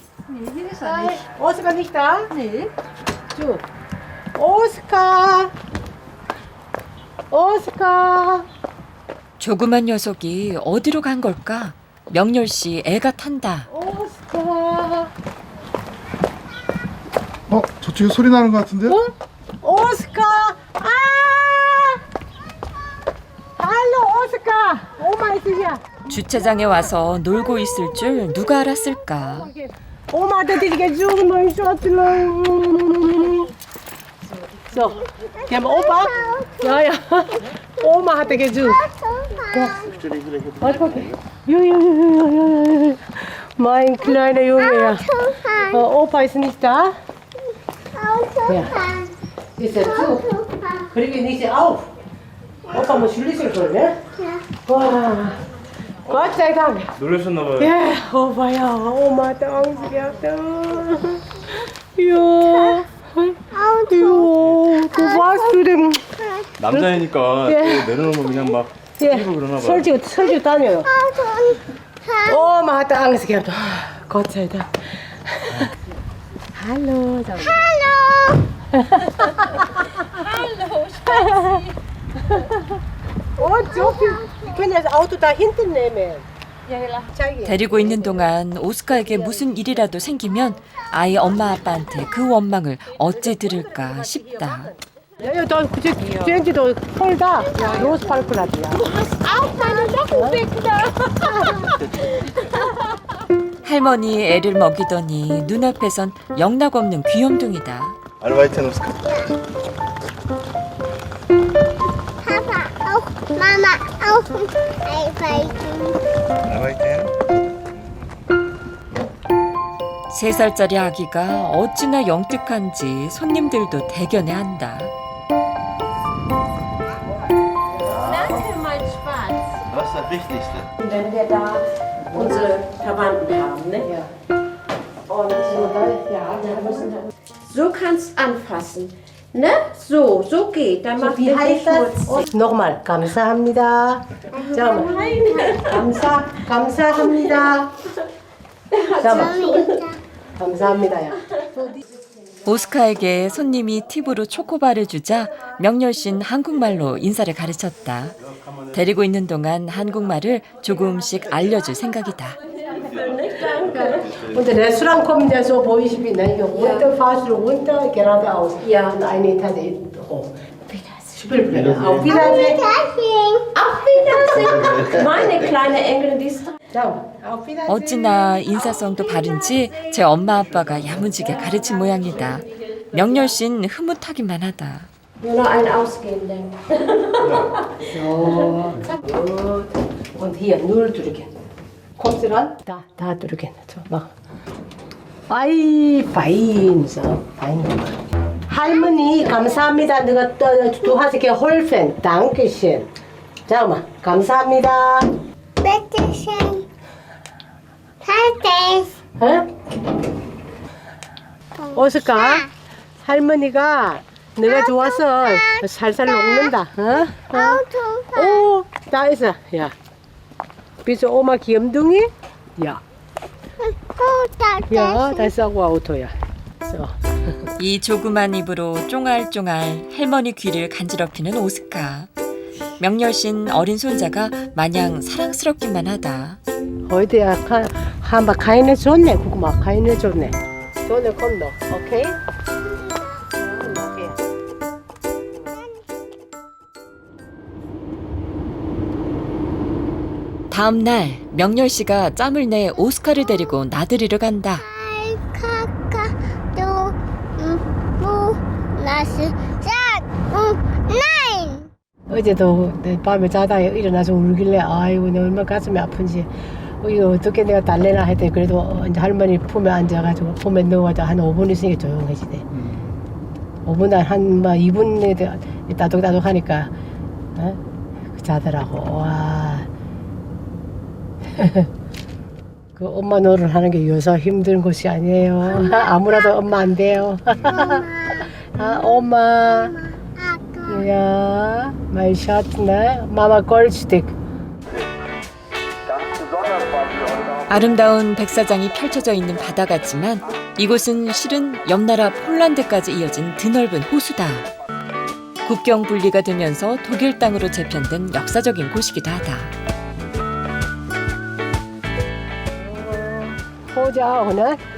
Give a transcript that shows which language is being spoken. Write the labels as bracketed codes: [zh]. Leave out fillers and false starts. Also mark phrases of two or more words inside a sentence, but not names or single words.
[de] Nee, hier ist er nicht. Oskar nicht da? Nee. So. Oskar! Oskar! [ko] 조그만 녀석이 어디로 간 걸까? 명렬 씨 애가 탄다. 오스카! 저쪽에 소리 나는 것 같은데? 오스카! 아! 할로 오스카! 오마 있으냐? 주차장에 와서 놀고 있을 줄 누가 알았을까? 오마 드디게 죽은 놈이 쏘았더라. [de] So, die haben Opa? Ja, ja. Oma hatte gesucht. Ja. Mein kleiner Junge, ja. Opa ist nicht da. Ja. Ist er zu? Krieg ich nicht auf. Opa muss schließen können, ne? Ja. Gott sei Dank. [ko] 놀라셨나봐요. [de] Ja, Opa, ja. Oma hat Angst gehabt. Ja. [ko] 아이고, 그 봤으름. 남자이니까 또 내려놓으면 그냥 막 뛰고 그러나 봐요. 설주 다녀요. 엄마 [de] hatte Angst gehabt. Gott sei Dank. Hallo. Und so viel. Wir können das Auto da hinten nehmen. [ko] 데리고 있는 동안 오스카에게 무슨 일이라도 생기면 아이 엄마 아빠한테 그 원망을 어찌 들을까 싶다. [de] Ja, da sehen Sie doch voll da. Los, Parkplatz. Du hast auch meine Socken weg da. [ko] 할머니 애를 먹이더니 눈앞에선 영락없는 귀염둥이다. 알바이트는 없을까? [de] Papa auch, Mama auch. [ko] 알바이트는? 3살짜리 아기가 어찌나 영특한지 손님들도 대견해한다. [de] Danke, mein Spaß. Was ist das Wichtigste? Wenn wir da unsere Verwandten haben, ne? Ja. Und so, da müssen wir. So kannst anfassen. Ne? So geht. Dann macht Wie heißt das? Nochmal, [ko] 감사합니다. 잠깐만. 감사합니다. 잠깐만. 감사합니다야. 오스카에게 손님이 팁으로 초코바를 주자 명렬 씨는 한국말로 인사를 가르쳤다. 데리고 있는 동안 한국말을 조금씩 알려줄 생각이다. [de] Und der Restaurant kommt ja so, wo ich bin. Ne? Hier runter, fahrst du runter, geradeaus. Ja. Und eine Etage hoch. Spielpläne. Auf Wiedersehen. Auf Wiedersehen. Meine kleine Enkelin, die ist Ciao. Auf Wiedersehen. [ko] 어찌나 인사성도 바른지 제 엄마 아빠가 야무지게 가르친 모양이다. 명렬 씨는 흐뭇하기만 하다. [de] nur noch ein Ausgehen denken. So. Gut. Und hier, nur drücken. Kommst du ran? Da drücken. So, mach. fein. So, fein. [ko] 할머니, 감사합니다. [de] Du hast geholfen. Dankeschön. [ko] 잠깐만, 감사합니다. [de] Bitte schön. Fertig. [ko] 어? 오스카, 할머니가 내가 좋아서 살살 녹는다. 어? [de] Auto. [ko] 오, 다 있어. 야. [de] Bist du Oma 귀염둥이? Ja. Ja, das ist auch Auto야. So. [ko] 이 조그만 입으로 쫑알쫑알 할머니 귀를 간지럽히는 오스카. 명렬 씨는 어린 손자가 마냥 사랑스럽기만 하다. [de] Heute ja haben keine Sonne. Guck mal, keine Sonne. Sonne kommt noch, okay? [ko] 다음 날 명렬 씨가 짬을 내 오스카를 데리고 나들이를 간다. [de] Kaka, du, lass, sag, nein. [ko] 어제도 밤에 자다가 일어나서 울길래 아이고 내 얼마나 가슴이 아픈지 이거 어떻게 내가 달래나 했더니 그래도 이제 할머니 품에 앉아가지고 품에 넣어가지고 한 5분 있으니까 조용해지대. 5분 한 2분 따독따독 하니까 자더라고. 와. 그 엄마 노릇 하는 게 요새 힘든 것이 아니에요. 아무라도 엄마 안 돼요. 엄마. [de] Ja, mein Schatz, ne? Mama Goldstück. Ganz besonders waren wir heute auf [ko] 아름다운 백사장이 펼쳐져 있는 바다 같지만 이곳은 실은 옆나라 폴란드까지 이어진 드넓은 호수다. 국경 분리가 되면서 독일 땅으로 재편된 역사적인 곳이기도 하다. 보자 오늘.